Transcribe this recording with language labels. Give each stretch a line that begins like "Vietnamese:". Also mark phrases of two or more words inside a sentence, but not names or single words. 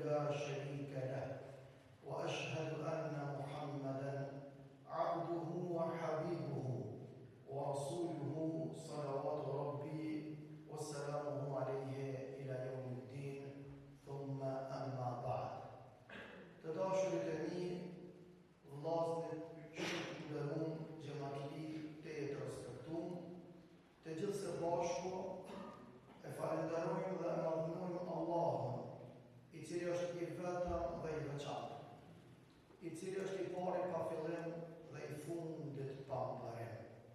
Arabic: شريك له وأشهد أن محمدا عبده وحبيبه ورسوله صلوات ربي وسلامه عليه إلى يوم الدين ثم أما بعد.
Albanian: Të dashurit e mi, vllazërit shumë të nderuar, xhamatli të respektuar, të gjithë së bashku e falenderojmë dhe e madhnojmë Allahun, i cili është i vetëm dhe i veçantë, i cili është i pari pa fillim dhe i fundit pa mbarim.